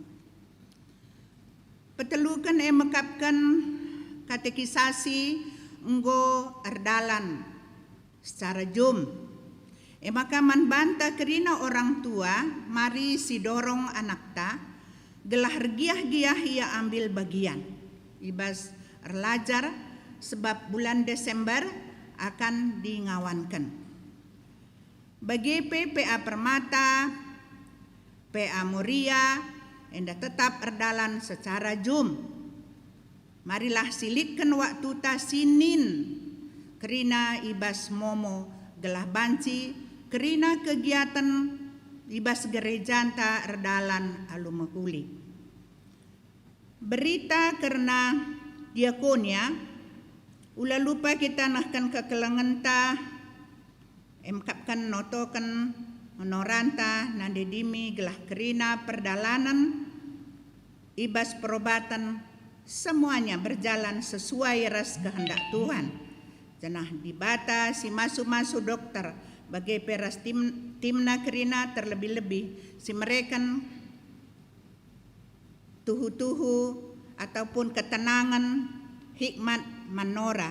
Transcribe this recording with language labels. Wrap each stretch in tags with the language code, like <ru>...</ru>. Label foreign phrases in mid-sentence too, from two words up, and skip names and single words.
<btx>Petelukan mekapkan katekisasi enggo erdalan secara jum. Maka manbanta kerina orang tua mari si dorong anak ta gelah giah-giah ia ambil bagian. Ibas erlajar sebab bulan Desember akan dingawankan. Bagi PA Permata, PA Moria, enda tetap erdalan secara jum. Marilah silitkan waktu ta sinin, kerina ibas momo gelah banci, kerina kegiatan ibas gereja ta erdalan alumahuli. Berita karena diakonia, ula lupa kita nahkan kekelangan ta emkapkan notokan honoranta nande dimi gelah kerina perdalanan ibas perobatan</btx> <id>semuanya berjalan sesuai</id> <btx>ras kehendak Tuhan. Janah dibata si masu-masu dokter bagai peras timna kerina terlebih-lebih si merekan tuhu-tuhu ataupun ketenangan hikmat manora.</btx>